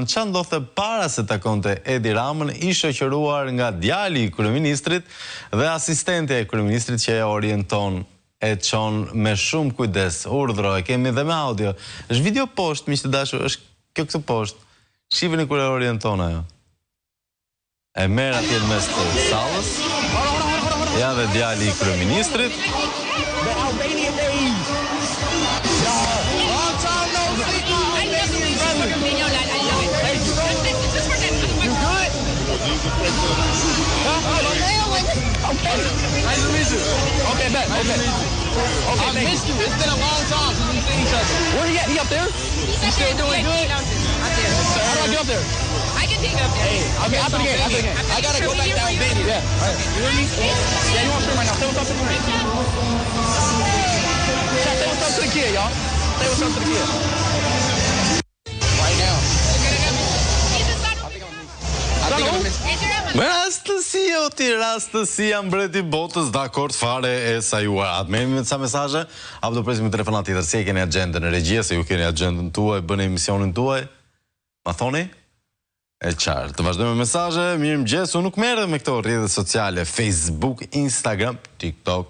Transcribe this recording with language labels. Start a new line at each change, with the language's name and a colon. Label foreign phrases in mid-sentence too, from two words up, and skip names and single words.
Albanian: Ç'a ndodhte para se takonte Edi Ramën, i shoqëruar nga djali i kryeministrit dhe asistenti e kryeministrit që e orienton, e çon me shumë kujdes, urdhro, e kemi dhe me audio. Është video poshtë, miq të dashur, është kjo këtu poshtë. Shihni kur e orienton ajo. E merr atje në mes të sallës. Ja dhe djali i kryeministrit.
English: Okay, bet. I missed you. It's been a long time since we've seen each other. Where he at? He up there? He's still doing good? How do I get up there? I can take up there. Hey, okay, after the game. I gotta go back to Albania. Yeah. You hear me? Yeah, you want to stream right now. Say what's up to the kid. Say what's up to the kid, y'all. Say what's up to the kid. Right now. I think I'm missing.
Albanian: Me rastësia mbreti botës, dakord fare e sajuar. Atë me ca mesazhe, apo do presim telefonat tjetër, se keni agjendën e regjia, se ju keni agjendën tuaj, bëni emisionin tuaj. Ma thoni? E qartë. Të vazhdojmë me mesazhe. Mirëmëngjes, unë nuk merrem me këto rrjete sociale, Facebook, Instagram, TikTok.